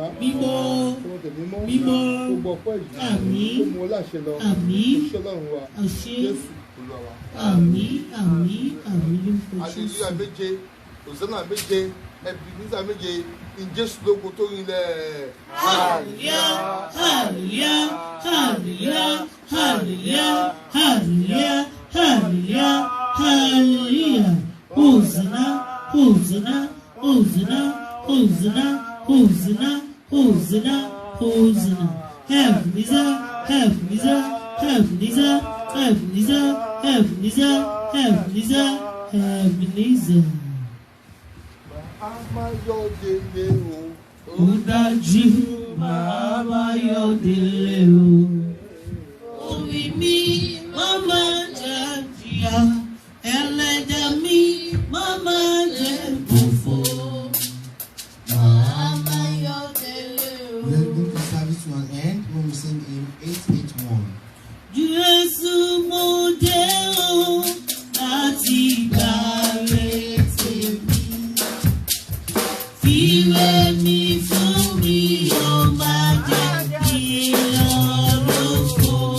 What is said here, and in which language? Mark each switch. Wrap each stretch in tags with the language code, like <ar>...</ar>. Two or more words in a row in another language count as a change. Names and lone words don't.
<yo>Mímọ́. Tọwọ́ mímọ́. Mímọ́. Gbogbo ọpẹ́ yìí. Àmín. Kó mú ọ láṣẹ lọ. Àmín. Iṣẹ́ Ọlọ́run wa. Àṣẹ. Jésù Olúwa wa. Àmín. Àmín. Àmín lórúkọ Jésù. Hallelujah méje, Hosanna méje, Ebenezer méje, ní Jésù lógo tó rinlẹ̀. Hallelujah. Hallelujah. Hallelujah. Hallelujah. Hallelujah. Hallelujah. Hallelujah. Hosanna. Hosanna. Hosanna. Hosanna. Hosanna. Hosanna. Hosanna. Ebenezer. Ebenezer. Ebenezer. Ebenezer. Ebenezer. Ebenezer. Ebenezer. Amáyọ̀délé o. Ó dájú màá máa yọ̀ délé o. Orí mi máa máa jẹ́ jìyà, ẹlẹ́dàá mi máa máa jẹ́ òfò. Màá máa yọ̀ délé o.</yo> <en>We are going to service to an end when we sing in 881.</en> <yo>Jésù mo dé o láti gbà retí mi. Fìwé mi fún mi, ó máa jẹ́ kí lọ́rùkọ.</yo>